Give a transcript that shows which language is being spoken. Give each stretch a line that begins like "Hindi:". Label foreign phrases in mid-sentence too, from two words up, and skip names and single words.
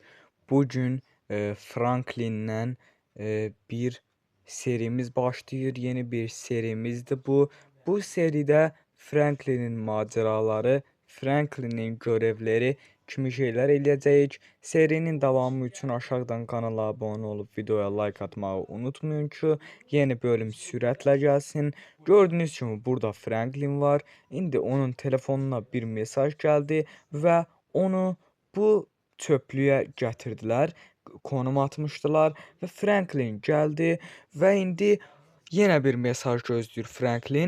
Turkish: Bugün Franklin'den bir serimiz başlayır. Yeni bir serimizdir bu. Bu seride Franklin'in maceraları, Franklin'in görevleri kimi şeyler eləyəcəyik. Serinin devamı için aşağıdan kanala abone olup videoya like atmayı unutmayın ki yeni bölüm
Azerbaijani: sürətlə gəlsin. Gördüğünüz kimi burada Franklin var. İndi onun telefonuna bir mesaj gəldi və onu bu çöplüyə gətirdilər, konum atmışdılar və Franklin gəldi və indi yenə bir mesaj gözləyir Franklin.